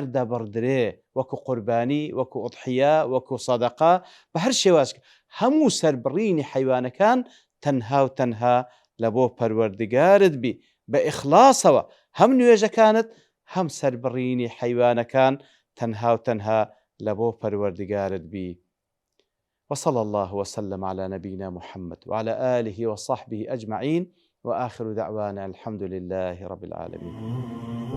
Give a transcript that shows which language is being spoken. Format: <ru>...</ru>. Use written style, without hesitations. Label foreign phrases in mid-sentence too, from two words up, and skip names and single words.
<ckb>دەبڕدرێ وەکو قوربانی وەکو ئوضحیە وەکو سەدەقە بە هەر شێوازک هەموو سەربڕینی حەیوانەکان تەنها و تەنها لە بۆ پەروەردگارت بی بە ئیخلاسەوە هەم نوێژەکانت هەم سەربڕینی حەیوانەکان تەنها و تەنها لە بۆ پەروەردگارت بی</ckb> <ar>وصلى الله وسلم على نبينا محمد وعلى آله وصحبه أجمعين وآخر دعوانا الحمد لله رب العالمين.</ar>